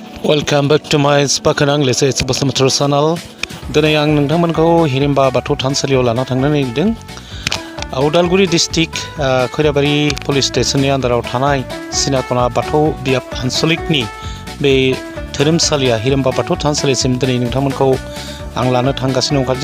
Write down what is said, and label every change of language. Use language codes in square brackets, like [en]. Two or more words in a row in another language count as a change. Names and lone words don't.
[en] Welcome back to my spoken English it's Bosamator channel. [brx] Dinay ang nongtangmanखौ हिरिम्बा बाथौ थानसालियाव लाना थांनो नागिरदों. उदालगुरि डिस्ट्रिक्ट खैराबारि [en] police stationni [brx] आन्दाराव थानाय सिनाखना बाथौ बियाब आनसलिकनि बे धोरोमसालिया हिरिम्बा बाथौ थानसालिसिम दिनै नोंथांमोनखौ आं लानो थांगासिनो ओंखारदों.